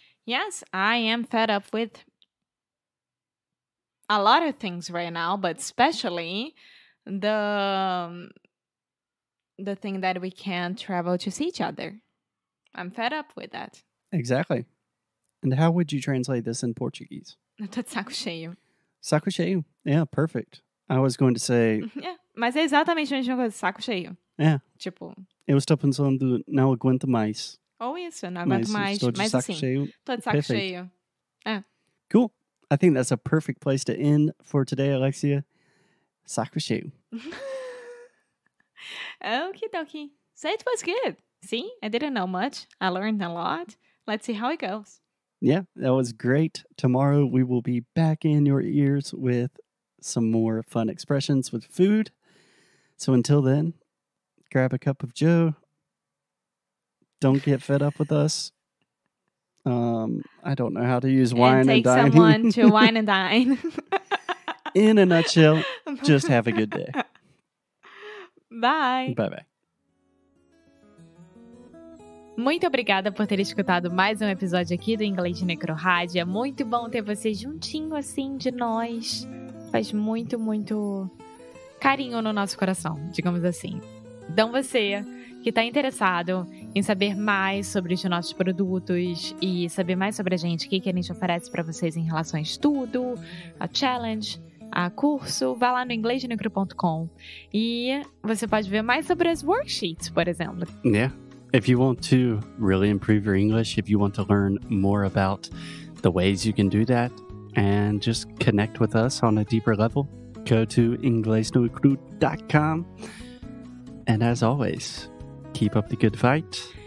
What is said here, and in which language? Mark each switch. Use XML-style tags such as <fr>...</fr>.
<en>Yes, I am fed up with a lot of things right now, but especially the thing that we can't travel to see each other. I'm fed up with that. Exactly. And how would you translate this in Portuguese?</en> <pt>Eu tô de saco cheio. Saco cheio.</pt> <en>Yeah, perfect. I was going to say...</en> <pt>Yeah, mas é exatamente a mesma coisa, saco cheio. É. Tipo... Eu estou pensando, não aguento mais. Ou isso, não aguento mais. Estou de mas saco assim, cheio. tô de saco Perfeito. cheio. É.</pt> <en>Cool. I think that's a perfect place to end for today, Alexia. Sakushu. Okie dokie. So it was good. See, I didn't know much. I learned a lot. Let's see how it goes. Yeah, that was great. Tomorrow we will be back in your ears with some more fun expressions with food. So until then, grab a cup of Joe. Don't get fed up with us. I don't know how to use wine and dine. Take someone to Wine and Dine. In a nutshell, just have a good day. Bye. Bye-bye.</en> <pt>Muito obrigada por ter escutado mais um episódio aqui do Inglês de Necrorádio. É muito bom ter você juntinho assim de nós. Faz muito, muito carinho no nosso coração, digamos assim. Então você que está interessado em saber mais sobre os nossos produtos e saber mais sobre a gente, o que a gente oferece para vocês em relação a estudo, a challenge, a curso, vá lá no inglesdenecro.com e você pode ver mais sobre as worksheets, por exemplo.</pt> <en>Yeah. If you want to really improve your English, if you want to learn more about the ways you can do that and just connect with us on a deeper level, go to inglesdenecro.com. And as always, keep up the good fight.</en>